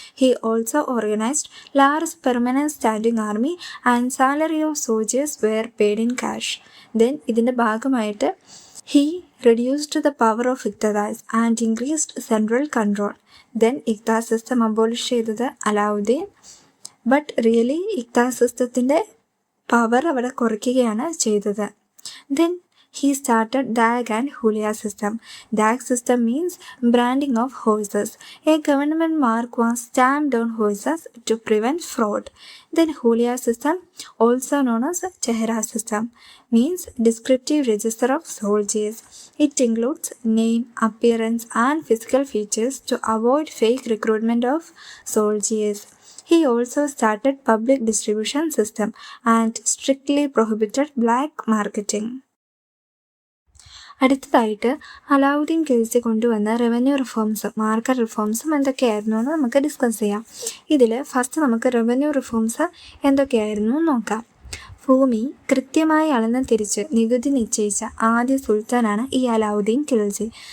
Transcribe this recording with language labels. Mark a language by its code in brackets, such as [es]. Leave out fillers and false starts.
[en] He also organized large permanent standing army and salary of soldiers were paid in cash. Then [ml] ഇതിൻ്റെ ഭാഗമായിട്ട് [en] he reduced the power of Iqtidars and increased central control. Then Iqtidar system abolish ചെയ്തത് അലാവുദ്ദീൻ. [ml] But really ഇഖ്താർ സിസ്റ്റത്തിൻ്റെ power അവിടെ കുറയ്ക്കുകയാണ് ചെയ്തത്. [en] Then he started DAG and Hulia system. DAG system means branding of horses. A government mark was stamped on horses to prevent fraud. Then Hulia system, also known as Chehra system, means descriptive register of soldiers. It includes name, appearance and physical features to avoid fake recruitment of soldiers. He also started public distribution system and strictly prohibited black marketing. [ml] അടുത്തതായിട്ട് അലാവുദ്ദീൻ ഖിൽജി കൊണ്ടുവന്ന revenue റിഫോംസും market റിഫോംസും എന്തൊക്കെയായിരുന്നു എന്ന് നമുക്ക് discuss ചെയ്യാം. ഇതിൽ first നമുക്ക് revenue reforms എന്തൊക്കെയായിരുന്നു നോക്കാം. ഭൂമി കൃത്യമായി അളന്ന് തിരിച്ച് നികുതി നിശ്ചയിച്ച ആദ്യ സുൽത്താനാണ് ഈ അലാവുദ്ദീൻ ഖിൽജി.